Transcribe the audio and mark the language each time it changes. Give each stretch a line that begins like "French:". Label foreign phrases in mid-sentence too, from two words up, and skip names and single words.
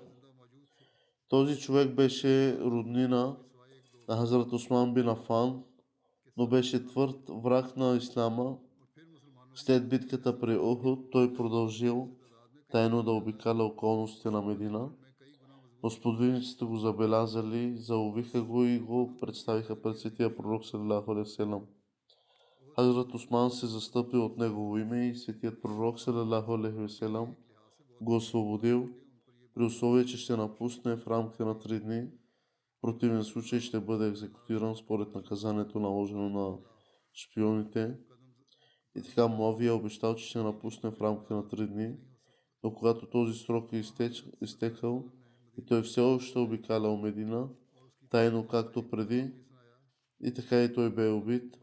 Bulgarian: Този човек беше роднина на Хазрат Усман бин Афан, но беше твърд враг на ислама. След битката при Ухуд той продължил тайно да обикаля околностите на Медина, но сподвижниците го забелязали, заловиха го и го представиха пред светия пророк
Arabic: صلى الله عليه وسلم.
Bulgarian: Хазрат Усман се застъпи от негово име и светият пророк
Arabic: صلى الله عليه وسلم
Bulgarian: го освободил, при условие, че ще напусне в рамките на 3 дни. В противен случай ще бъде екзекутиран според наказанието, наложено на шпионите. И така Муавия обещал, че ще напусне в рамките на 3 дни, но когато този срок е изтекал и той все още обикалял Медина, тайно както преди, и така и той бе убит.